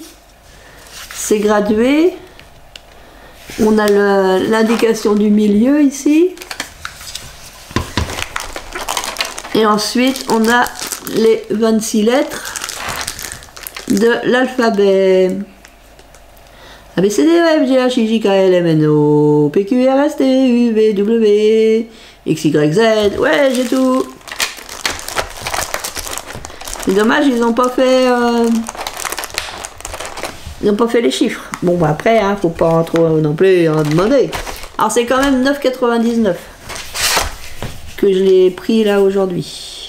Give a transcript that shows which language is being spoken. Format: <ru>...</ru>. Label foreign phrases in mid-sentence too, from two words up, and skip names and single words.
<fr>C'est gradué. On a l'indication du milieu ici. Et ensuite, on a les 26 lettres de l'alphabet. A, B, C, D, E, F, G, H, I, J, K, L, M, N, O, P, Q, R, S, T, U, V, W, X, Y, Z. Ouais, j'ai tout. C'est dommage, ils n'ont pas fait... ils n'ont pas fait les chiffres. Bon, bah après, hein, faut pas trop non plus en demander. Alors, c'est quand même 9,99 que je l'ai pris là aujourd'hui.</fr>